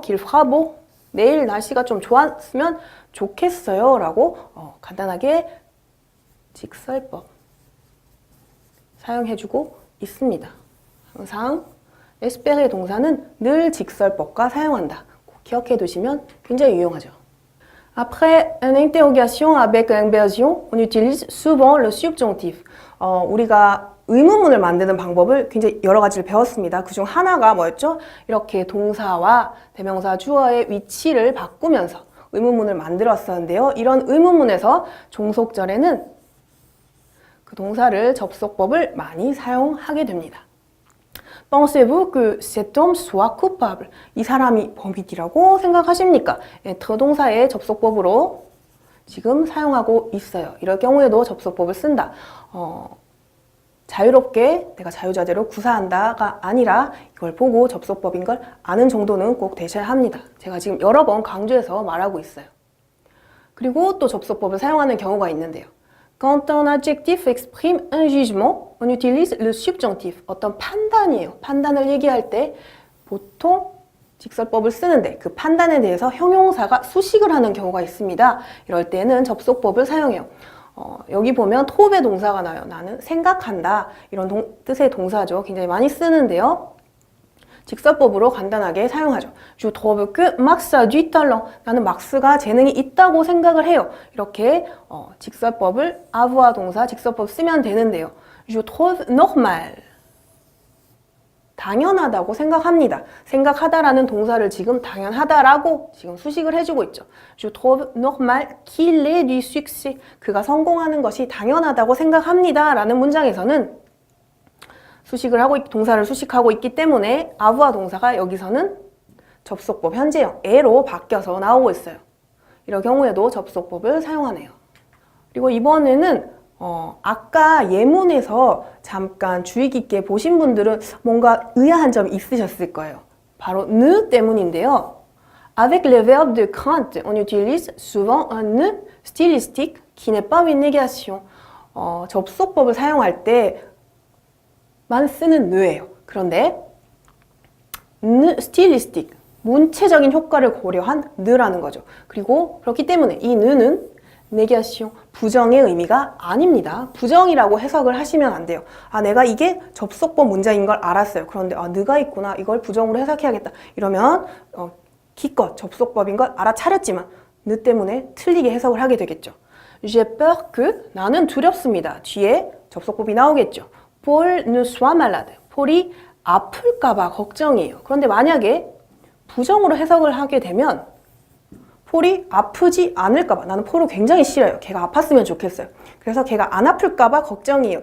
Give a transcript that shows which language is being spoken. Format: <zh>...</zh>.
<fr>qu'il fera beau</fr> <ko>내일 날씨가 좀 좋았으면 좋겠어요 라고 간단하게 직설법 사용해주고 있습니다. 항상 espérer 동사는 늘 직설법과 사용한다. 꼭 기억해 두시면 굉장히 유용하죠.</ko> <fr>Après une interrogation avec l'inversion, on utilise souvent le subjonctif.</fr> <ko>우리가 의문문을 만드는 방법을 굉장히 여러 가지를 배웠습니다. 그중 하나가 뭐였죠? 이렇게 동사와 대명사 주어의 위치를 바꾸면서 의문문을 만들었었는데요. 이런 의문문에서 종속절에는 그 동사를 접속법을 많이 사용하게 됩니다.</ko> <fr>Pensez-vous que cet homme soit coupable?</fr> <ko>이 사람이 범인이라고 생각하십니까? être 동사의 접속법으로 지금 사용하고 있어요. 이럴 경우에도 접속법을 쓴다. 자유롭게 내가 자유자재로 구사한다가 아니라 이걸 보고 접속법인 걸 아는 정도는 꼭 되셔야 합니다. 제가 지금 여러 번 강조해서 말하고 있어요. 그리고 또 접속법을 사용하는 경우가 있는데요.</ko> <fr>Quand un adjectif exprime un jugement, on utilise le subjonctif.</fr> <ko>어떤 판단이에요. 판단을 얘기할 때 보통 직설법을 쓰는데 그 판단에 대해서 형용사가 수식을 하는 경우가 있습니다. 이럴 때는 접속법을 사용해요. 여기 보면 토베 동사가 나와요. 나는 생각한다. 이런 뜻의 동사죠. 굉장히 많이 쓰는데요. 직설법으로 간단하게 사용하죠.</ko> <fr>Je trouve que Max a du talent.</fr> <ko>나는 막스가 재능이 있다고 생각을 해요. 이렇게 직설법을 avoir 동사 직설법 쓰면 되는데요.</ko> <fr>Je trouve normal.</fr> <ko>당연하다고 생각합니다. 생각하다라는 동사를 지금 당연하다라고 지금 수식을 해주고 있죠.</ko> <fr>Je trouve normal qu'il ait du succès.</fr> <ko>그가 성공하는 것이 당연하다고 생각합니다. 라는 문장에서는 수식을 하고 동사를 수식하고 있기 때문에 avoir 동사가 여기서는 접속법 현재형 에로 바뀌어서 나오고 있어요. 이런 경우에도 접속법을 사용하네요. 그리고 이번에는 아까 예문에서 잠깐 주의 깊게 보신 분들은 뭔가 의아한 점이 있으셨을 거예요. 바로 ne 때문인데요.</ko> <fr>Avec le verbe de crainte, on utilise souvent un ne stylistique qui n'est pas une négation.</fr> <ko>접속법을 사용할 때만 쓰는 ne예요. 그런데 ne stylistique, 문체적인 효과를 고려한 ne라는 거죠. 그리고 그렇기 때문에 이 ne는 네게이션, 부정의 의미가 아닙니다. 부정이라고 해석을 하시면 안 돼요. 아, 내가 이게 접속법 문장인 걸 알았어요. 그런데 느가 있구나. 이걸 부정으로 해석해야겠다. 이러면 기껏 접속법인 걸 알아차렸지만 느 때문에 틀리게 해석을 하게 되겠죠.</ko> <fr>J'ai peur que</fr> <ko>나는 두렵습니다. 뒤에 접속법이 나오겠죠.</ko> <fr>Paul ne soit malade.</fr> <ko>폴이 아플까 봐 걱정이에요. 그런데 만약에 부정으로 해석을 하게 되면 폴이 아프지 않을까봐 나는 폴을 굉장히 싫어요. 걔가 아팠으면 좋겠어요. 그래서 걔가 안 아플까봐 걱정이에요.</ko>